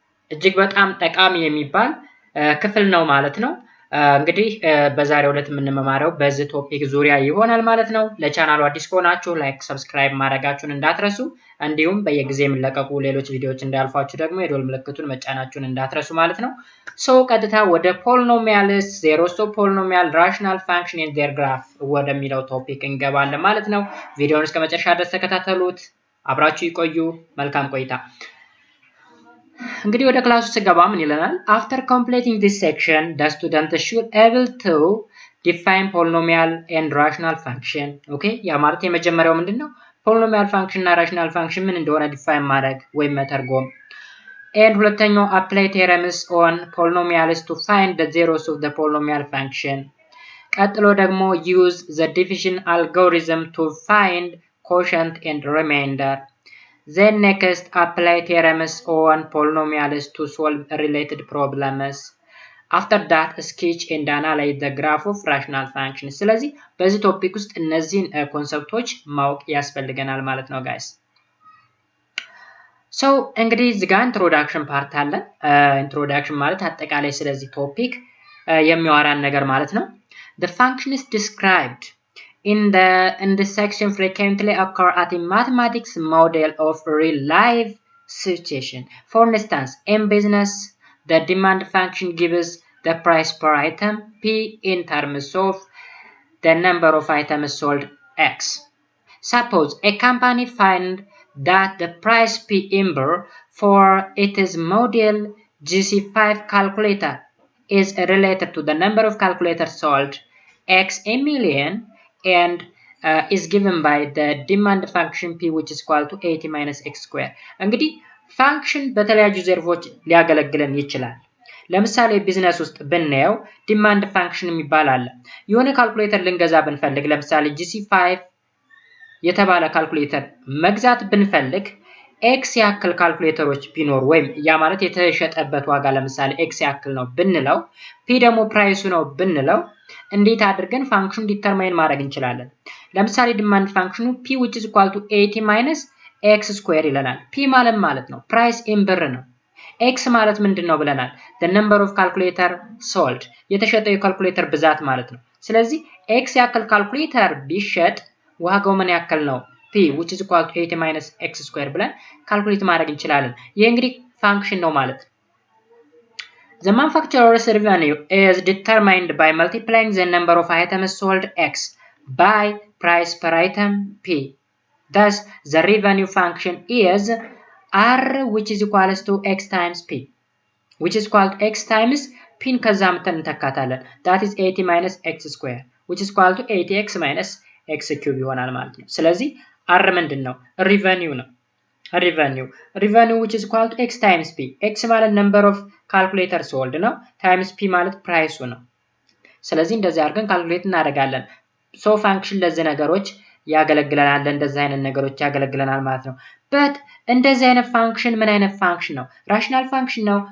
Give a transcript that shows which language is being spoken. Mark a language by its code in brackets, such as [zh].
[am] እጅግ በጣም ጠቃሚ የሚባል ክፍል ነው ማለት ነው። እንግዲህ በዛሬው ዕለት የምንመማረው በዚህ ቶፒክ ዙሪያ ይሆናል ማለት ነው። ለቻናሉ አዲስ ከሆናችሁ ላይክ፣ ሰብስክራይብ ማድረጋችሁን እንዳትረሱ፣ እንዲሁም በየጊዜው የሚለቀቁ ሌሎች ቪዲዮዎች እንዳያልፏችሁ ደግሞ የደወል ምልክቱን መጫናችሁን እንዳትረሱ ማለት ነው። ቀጥታ ወደ [en] ፖሊኖሚያልስ ዜሮስ ኦፍ ፖሊኖሚያል ራሽናል ፋንክሽን ኤንድ ዜር ግራፍ [am] ወደሚለው ቶፒክ እንገባለን ማለት ነው። ቪዲዮውን እስከ መጨረሻ ድረስ ተከታተሉት፣ አብራችሁ ይቆዩ። መልካም ቆይታ። እንግዲህ ወደ ክላሱ ስገባ ምን ይለናል? [en] After completing this section, the student should able to define polynomial and rational function. Okay? [am] ያ ማለት የመጀመሪያው ምንድነው? polynomial function እና rational function ምን እንደሆነ ዲፋይን ማድረግ ወይም መተርጎም። and ሁለተኛው [en] apply theorems on polynomials to find the zeros of the polynomial function. [am] ቀጥሎ ደግሞ [en] use the division algorithm to find quotient and remainder. Then next apply theorems on polynomials to solve related problems. After that sketch and analyze the graph of rational functions. [am] ስለዚህ በዚህ ቶፒክ ውስጥ እነዚህን ኮንሰፕቶች ማወቅ ያስፈልገናል ማለት ነው ጋይስ። እንግዲህ እዚህ ጋር ኢንትሮዳክሽን ፓርት አለ። ኢንትሮዳክሽን ማለት አጠቃላይ ስለዚህ ቶፒክ የሚያወራን ነገር ማለት ነው። [en] The function is described in this section frequently occur at a mathematics model of real life situation. For instance, in business, the demand function gives the price per item P in terms of the number of items sold X. Suppose a company find that the price P number for its model GC5 calculator is related to the number of calculators sold X a million and is given by the demand function P which is equal to 80 minus X square. [am] እንግዲህ ፋንክሽን በተለያዩ ዘርፎች ሊያገለግለን ይችላል። ለምሳሌ ቢዝነስ ውስጥ ብናየው ዲማንድ ፋንክሽን የሚባል አለ። የሆነ ካልኩሌተር ልንገዛ ብንፈልግ ለምሳሌ GC5 የተባለ ካልኩሌተር መግዛት ብንፈልግ ኤክስ ያክል ካልኩሌተሮች ቢኖር ወይም ያ ማለት የተሸጠበት ዋጋ ለምሳሌ ኤክስ ያክል ነው ብንለው ፒ ደግሞ ፕራይሱ ነው ብንለው እንዴት አድርገን ፋንክሽኑ ዲተርማይን ማድረግ እንችላለን? ለምሳሌ ዲማንድ ፋንክሽኑ [en] p which is equal to 80 minus x square [am] ይለናል። p ማለት ነው ፕራይስ ኢን ብር ነው። x ማለት ምንድነው ብለናል? [en] the number of calculator sold [am] የተሸጠው የካልኩሌተር ብዛት ማለት ነው። ስለዚህ x ያክል ካልኩሌተር ቢሸጥ ዋጋው ምን ያክል ነው? [en] p which is equal to 80 minus x square [am] ብለን ካልኩሌት ማድረግ እንችላለን። ይሄ እንግዲህ ፋንክሽን ነው ማለት ነው። [en] The manufacturer's revenue is determined by multiplying the number of items sold X by price per item P. Thus, the revenue function is R which is equal to X times P, which is equal to X times P [am] ከዛ መተን እንተካታለን. [en] That is 80 minus X square, which is equal to 80X minus X cube [am] ይሆናል ማለት ነው። ስለዚህ R ምንድን ነው? [en] revenue ነው። revenue which is equal to x times p. [am] x ማለት [en] number of calculator sold [am] ነው times p ማለት ፕራይሱ ነው። ስለዚህ እንደዚህ አድርገን ካልኩሌት እናደርጋለን። ፋንክሽን ለዚህ ነገሮች ያገለግለናል፣ እንደዚህ አይነት ነገሮች ያገለግለናል ማለት ነው። but እንደዚህ አይነት ፋንክሽን ምን አይነት ፋንክሽን ነው? ራሽናል ፋንክሽን ነው?